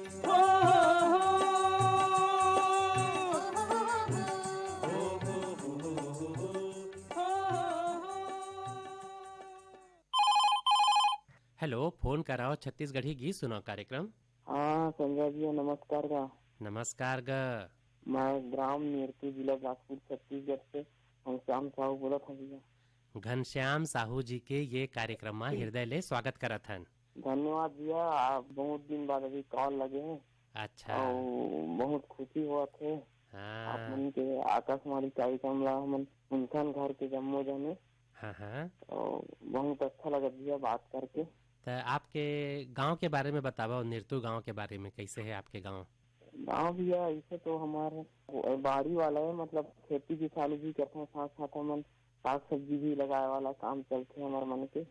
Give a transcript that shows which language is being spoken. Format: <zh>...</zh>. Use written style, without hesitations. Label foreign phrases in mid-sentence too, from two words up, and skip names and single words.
<hne>हेलो, फोन कराओ छत्तीसगढ़ी गीत सुनाओ कार्यक्रम। हाँ संजय जी नमस्कार का। नमस्कार ग। मैं ग्राम निरतू जिला बिलासपुर छत्तीसगढ़ से घनश्याम साहू बोलत हूँ भैया। घनश्याम साहू जी के ये कार्यक्रम में हृदय ले स्वागत करत हन। धन्यवाद भैया, आप बहुत दिन बाद अभी कॉल लगे हैं अच्छा। और बहुत खुशी हुआ थे। आप हाँ मन के आकाशवाणी कार्यक्रम ला हमन उनखन घर के जम्मो जने हाँ हाँ। और बहुत अच्छा लगा भैया बात करके। तो आपके गांव के बारे में बताओ, निरतू गांव के बारे में कैसे है आपके गांव? गाँव भैया ऐसे तो हमारे बाड़ी वाला है, मतलब खेती किसानी भी करते हैं, साथ साथ हमन साग सब्जी भी लगाए वाला काम चलते है हमारे मन के।</hne>